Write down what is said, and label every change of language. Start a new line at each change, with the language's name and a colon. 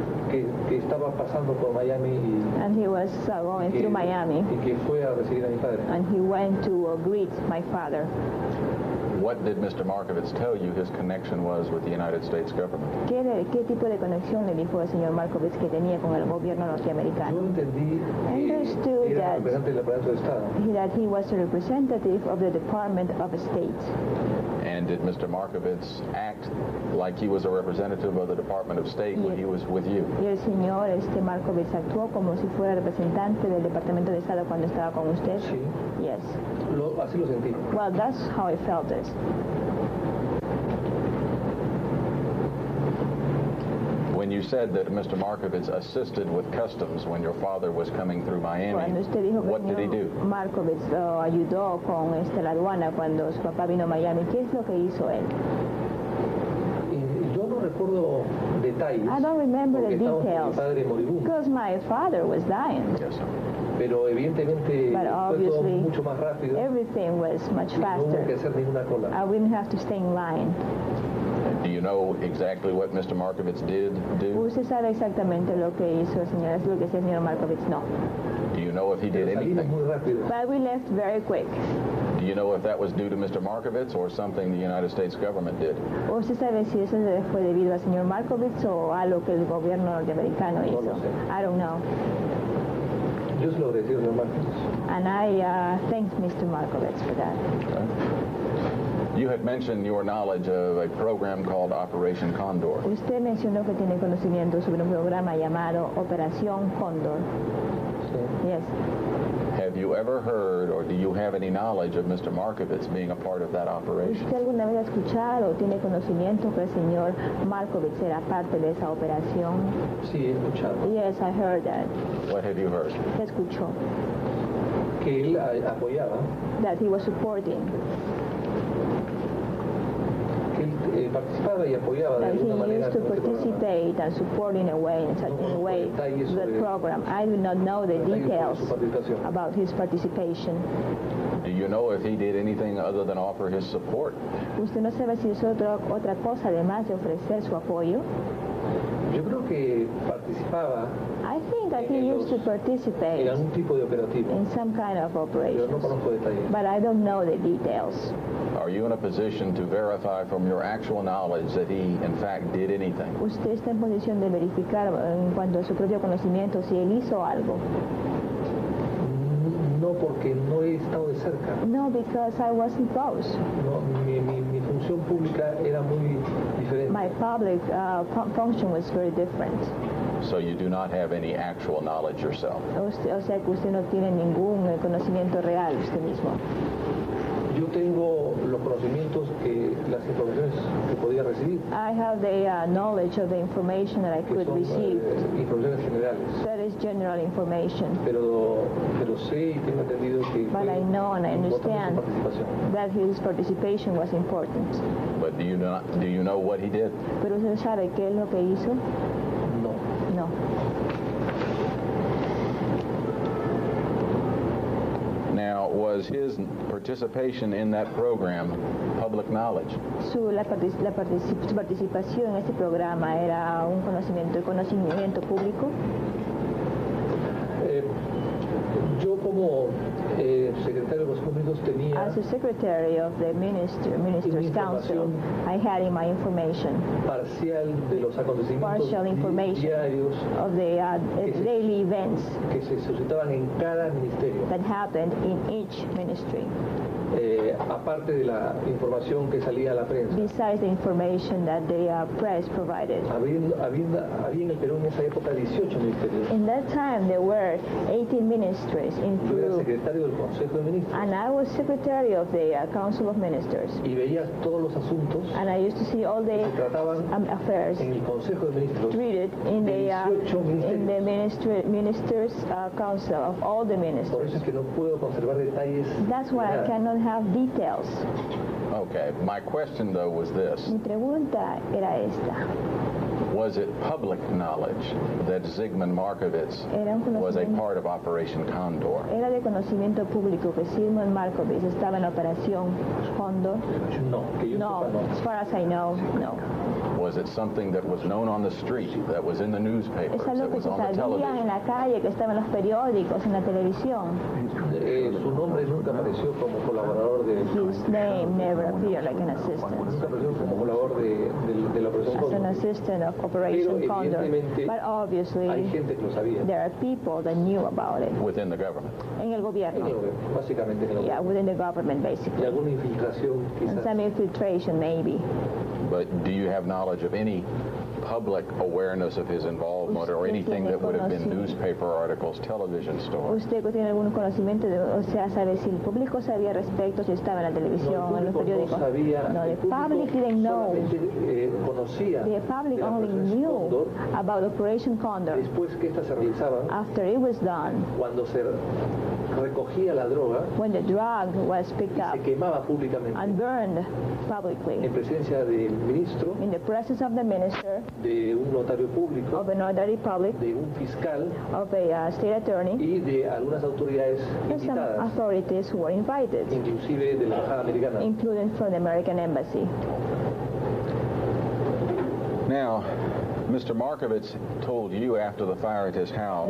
Spanish: Que estaba pasando por Miami
English: And he was going through Miami,
Spanish: y que fue a recibir a mi padre.
English: and he went to greet my father. What did Mr. Markovits tell you his connection was with the United States government?
Spanish: ¿Qué tipo de conexión le dijo el señor Markovits que tenía con el gobierno Yo norteamericano? entendí
English: Understood
Spanish: que era
English: that-
Spanish: representante del aparato de Estado.
English: That he was a representative of the Department of State. And did Mr. Markovits act like he was a representative of the Department of State when he was with you?
Spanish: Y el señor Markovits actuó como si fuera representante del Departamento de Estado cuando estaba con usted. Sí,
English: Yes.
Spanish: así lo sentí.
English: Well, that's how I felt it. When you said that Mr. Markovits assisted with customs when your father was coming through Miami,
Spanish: Cuando usted dijo que
English: what
Spanish: el
English: did he do?
Spanish: señor Markovits lo ayudó con la aduana cuando su papá vino a Miami, ¿qué es lo que hizo él? Y yo no recuerdo detalles.
English: I don't remember the
Spanish: porque estaba
English: details
Spanish: mi padre moribundo.
English: because my father was dying. Yes, sir.
Spanish: Pero evidentemente
English: But
Spanish: fue todo
English: obviously,
Spanish: mucho más rápido.
English: everything was much
Spanish: Y no hubo que
English: faster.
Spanish: hacer ninguna cola.
English: I didn't have to stay in line. Do you know exactly what Mr. Markovits did do?
Spanish: ¿Usted sabe exactamente lo que hizo el señor? Es lo que hacía el señor Markovits. No.
English: Do you know if he did
Spanish: Pero salimos
English: anything?
Spanish: muy rápido.
English: But we left very quick. Do you know if that was due to Mr. Markovits or something the United States government did?
Spanish: ¿Usted sabe si eso fue debido al señor Markovits o a lo que el gobierno norteamericano hizo? lo sé.
English: I don't know.
Spanish: Yo se lo agradecí al señor Markovich.
English: And I thank Mr. Markovits for that. You had mentioned your knowledge of a program called Operation Condor.
Spanish: Usted mencionó que tiene conocimiento sobre un programa llamado Operación Cóndor. Sí.
English: Yes. Have you you ever heard or do you have any knowledge of Mr. Markovitz being a part of that operation?
Spanish: ¿Usted alguna vez ha escuchado o tiene conocimiento que el señor Markovitz era parte de esa operación? Sí, he escuchado.
English: Yes, I heard that. What have you heard?
Spanish: ¿Qué escuchó? Que él apoyaba.
English: That he was supporting.
Spanish: Que él participaba y apoyaba de alguna manera.
English: That he used to participate and support in a way, the program. I do not know the details about his participation. Do you know if he did anything other than offer his support?
Spanish: ¿Usted no sabe si hizo otra cosa además de ofrecer su apoyo? Yo creo que participaba.
English: I think that he used to participate
Spanish: en algún tipo de operativo.
English: In some kind of operation.
Spanish: Pero no conozco detalles.
English: But I don't know the details. Are you in a position to verify from your actual knowledge that he, in fact, did anything?
Spanish: ¿Usted está en posición de verificar en cuanto a su propio conocimiento si él hizo algo? No, porque no he estado de cerca.
English: No, because I wasn't close.
Spanish: No, mi función pública era muy diferente.
English: My public function was very different. So you do not have any actual knowledge yourself?
Spanish: O sea que usted no tiene ningún conocimiento real usted mismo. Yo tengo los conocimientos las informaciones que podía recibir.
English: I have the knowledge of the information that I could receive.
Spanish: Informaciones generales.
English: That is general information.
Spanish: Pero sé y tengo entendido que
English: But I know and I understand that his participation was important. But do you know what he did?
Spanish: Pero usted sabe qué es lo que hizo? No.
English: No. Now, was his participation in that program public knowledge?
Spanish: Su participación en este programa era un conocimiento público. Yo como secretario de los Comunicados tenía
English: as a secretary of the Minister's Council, I had in my information
Spanish: parcial de los acontecimientos diarios
English: of the daily events
Spanish: que se suscitaban en cada ministerio.
English: That happened in each ministry.
Spanish: Aparte de la información que salía a la prensa.
English: Besides the information that the press provided.
Spanish: Había en el Perú en esa época 18 ministerios.
English: In that time there were 18 ministries in Peru.
Spanish: Yo era secretario del Consejo de Ministros.
English: And I was secretary of the Council of Ministers.
Spanish: Y veía todos los asuntos.
English: And I used to see all the affairs
Spanish: en el Consejo de Ministros.
English: Treated in the Ministers Council of all the ministers.
Spanish: Por eso es que no puedo conservar detalles.
English: That's why I cannot have details. Okay, my question though was this.
Spanish: Mi pregunta era esta.
English: Was it public knowledge that Zygmunt Markovitz was a part of Operation Condor?
Spanish: ¿Era de conocimiento público que Zygmunt Markovitz estaba en la Operación Condor?
English: No, as far as I know, no. Was it something that was known on the street, that was in the newspapers, that was on the television?
Spanish: En la calle, que estaba en los periódicos, en la televisión. Su nombre nunca apareció como colaborador de...
English: His name never appeared like an assistant.
Spanish: Nunca apareció como colaborador de la Operación Condor.
English: As an assistant of Operation Condor. But obviously,
Spanish: hay gente que lo sabía.
English: There are people that knew about it. Within the government?
Spanish: En el gobierno. Básicamente en el gobierno.
English: Yeah, within the government, basically.
Spanish: Y alguna infiltración, quizás.
English: And some infiltration, maybe. But do you have knowledge of any public awareness of his involvement or anything that would have been newspaper articles, television stories?
Spanish: ¿Usted tiene algún conocimiento de, o sea, sabe si el público sabía respecto, si estaba en la televisión, en los periódicos?
English: No, the public didn't know.
Spanish: Conocía
English: the public only knew about Operation Condor.
Spanish: Después que esta se realizaba,
English: after it was done,
Spanish: cuando se recogía la droga,
English: when the drug was picked up,
Spanish: se quemaba públicamente,
English: and burned publicly,
Spanish: en presencia del ministro,
English: in the presence of the minister,
Spanish: de un notario público,
English: of a notary public,
Spanish: de un fiscal,
English: of a state attorney,
Spanish: y de algunas autoridades invitadas,
English: some authorities who were invited,
Spanish: inclusive de la embajada americana,
English: including from the American embassy. Now, Mr. Markovitz told you after the fire at his house.